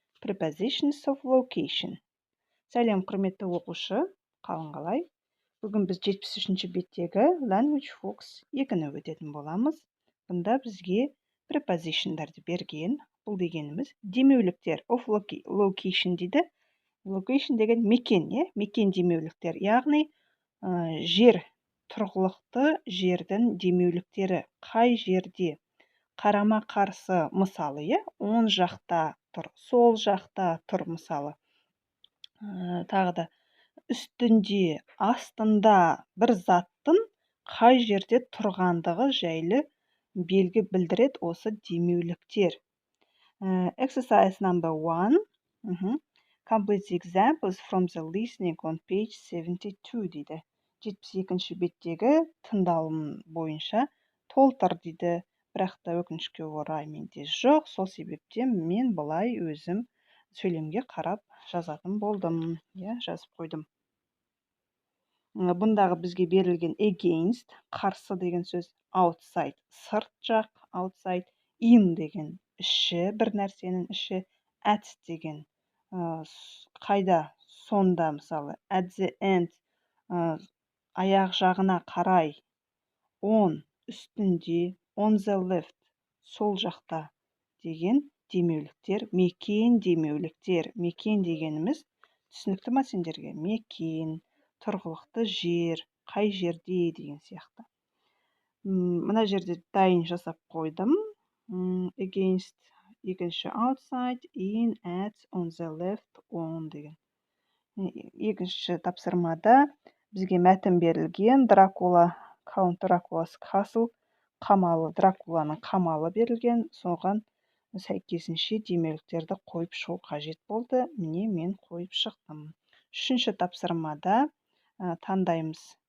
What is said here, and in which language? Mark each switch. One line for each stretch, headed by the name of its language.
English: Prepositions of location.
Kazakh: Сәлем, құрметті оқушы. Қалың қалай? Бүгін біз 73-ші беттегі Language Focus 2-ні өтетін боламыз. Бұнда бізге prepositionдарды берген. Бұл дегеніміз демеуліктер of location дейді. Location деген мекен, мекен демеуліктер. Яғни жер, тұрғылықты жердің демеуліктері қай жерде, қарама қарсы мысалы, оң жақта тұр, сол жақта тұр мысалы. Тағы да үстінде, астында бір заттың қай жерде тұрғандығы жайлы белгі білдіреді осы демеуліктер.
English: Exercise number 1. Complete the examples from the listening on page 72
Kazakh: дейді. 72-ші беттегі тыңдалым бойынша толтыр дейді. Бірақ та өкінішке орай менде жоқ. Сол себептен мен былай өзім сөйлемге қарап жазатын болдым. Жазып қойдым. Бұндағы бізге берілген against, қарсы деген сөз, outside, сырт жақ, outside, in деген іші, бір нәрсенің іші, at деген қайда, сонда мысалы, at the end, аяқ жағына қарай, on, үстінде, on the left, сол жақта деген демеуліктер, мекен демеуліктер. Мекен дегеніміз түсінікті ма сендерге? Мекен, тұрғылықты жер, қай жерде деген сияқты. Мына жерде дайын жасап қойдым.
English: Against, екінші outside, in, at, on the left, on деген.
Kazakh: Екінші тапсырмада бізге мәтін берілген. Дракула, Count Dracula's Castle, қамалы, Дракуланың қамалы берілген. Соған сәйкесінше демеуліктерді қойып шығу қажет болды. Міне мен қойып шықтым. Үшінші тапсырмада таңдаймыз.